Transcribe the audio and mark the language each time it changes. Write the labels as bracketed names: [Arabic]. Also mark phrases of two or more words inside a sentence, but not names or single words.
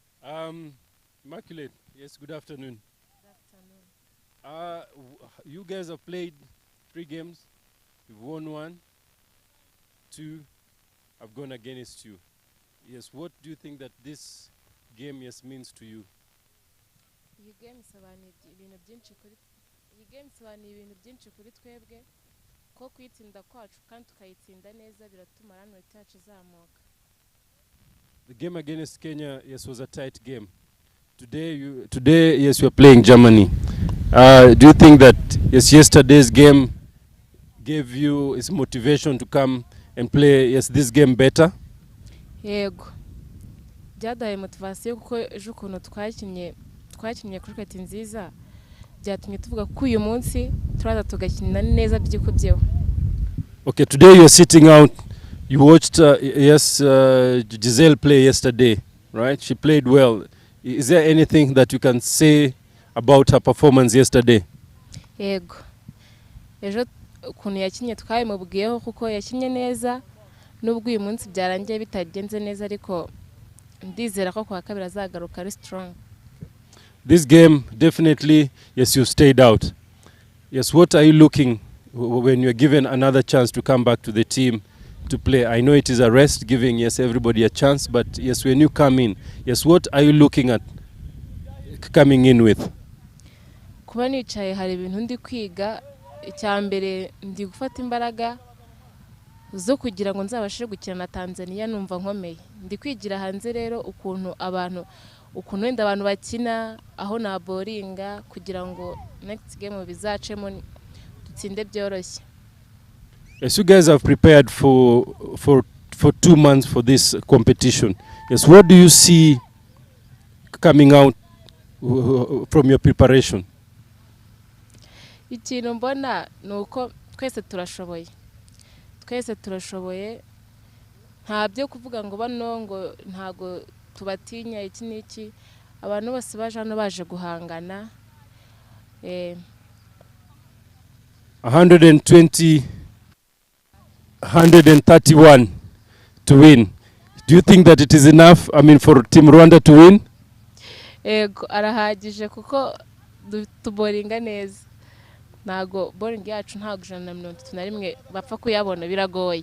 [English] Immaculate, yes, good afternoon. Good afternoon. You guys have played 3 games. You've won 1, 2. I've gone against you. Yes, what do you think that this game yes means to you? [Kinyarwanda] Iyi game isobanuye ibintu byinshi kuri twebwe ko kwitsinda kwacu kandi tukayitsinda neza biratuma ranoti yacu izamuka. [English] The game against Kenya, yes, was a tight game. Today, yes, you're playing Germany. Do you think that yes, yesterday's game gave you its motivation to come and play yes this game better? [Kinyarwanda] Yego. Byadaye motivation kuko ejo ukuntu twakinnye cricket nziza byatumye tuvuga ko uyu munsi turaza tugakina neza byikubyeho. [English] Okay, today you're sitting out. You watched Giselle play yesterday, right? She played well. Is there anything that you can say about her performance yesterday? [Kinyarwanda] Yego. Ejo ukuntu yakinnye twabimubwiyeho kuko yakinnye neza nubwo uyu munsi byarangiye bitagenze neza ariko ndizera ko kwa kabiri azagaruka ari strong. [English] This game definitely yes you stayed out. Yes, what are you looking when you're given another chance to come back to the team to play? I know it is a rest, giving yes everybody a chance, but yes when you come in, yes what are you looking at coming in with? [Kinyarwanda] Kuba nicaye hari ibintu ndi kwiga, icyambere ndi gufata imbaraga zo kugira ngo nzabashe gukina na Tanzania numva nkomeye. Ndi kwigira hanze rero ukuntu wenda abantu bakina aho na boringa kugira ngo [English] next game [Kinyarwanda] bizacemo dutsinde byoroshye. [English] Yes, you guys have prepared for 2 months for this competition. Yes, what do you see coming out from your preparation? [Kinyarwanda] Ikintu mbona nuko twese turashoboye ntabyo kuvuga ngo bano ngo ntago tubatinya iki niki abantu bose baje hano baje guhangana [English] 120 131 to win. Do you think that it is enough, I mean, for Team Rwanda to win? [Kinyarwanda] Ego arahagije kuko tuboringa neza. Nago boring yacu ntago 131 bapfa kuyabona biragoye.